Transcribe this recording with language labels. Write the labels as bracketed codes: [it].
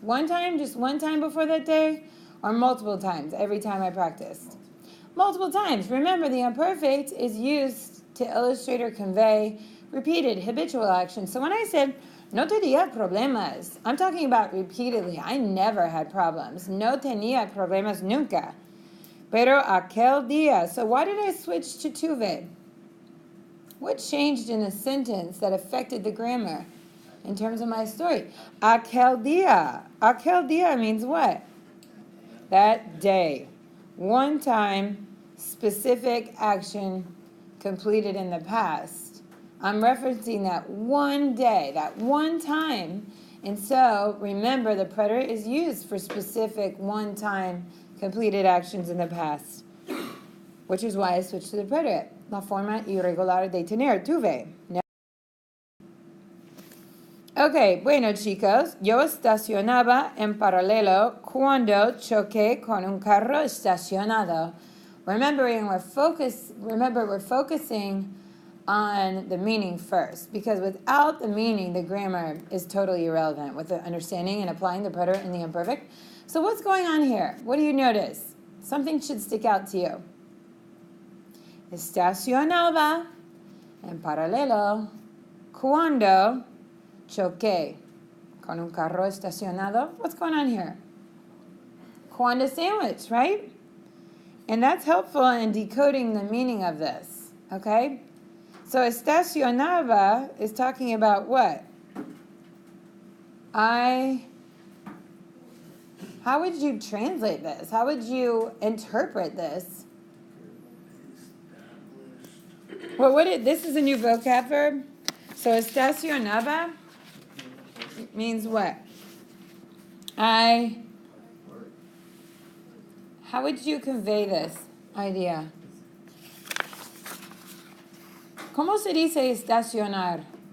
[en] One time, just one time before that day, or multiple times every time I practiced? Multiple times. Remember, the imperfect is used to illustrate or convey repeated habitual action. So when I said [es] no tenía problemas, [en] I'm talking about repeatedly. I never had problems. [es] No tenía problemas nunca. Pero aquel día. [en] So why did I switch to tuve? What changed in a sentence that affected the grammar in terms of my story? [es] Aquel día. Aquel día [en] means what? That day. One time, specific action completed in the past. I'm referencing that one day, that one time. And so, remember, the preterite is used for specific one-time completed actions in the past, which is why I switched to the preterite. [es] La forma irregular de tener, tuve. Ok, bueno chicos, yo estacionaba en paralelo cuando choqué con un carro estacionado. [en] Remember, we're focusing on the meaning first, because without the meaning, the grammar is totally irrelevant with the understanding and applying the preterite and the imperfect. So what's going on here? What do you notice? Something should stick out to you. [es] Estacionaba en paralelo cuando choqué con un carro estacionado. [en] What's going on here? Cuando sandwich, right? And that's helpful in decoding the meaning of this, okay? So estacionaba is talking about what? How would you translate this? How would you interpret this? Well, this is a new vocab verb. So estacionaba means what? How would you convey this idea? [es] ¿Cómo se dice estacionar?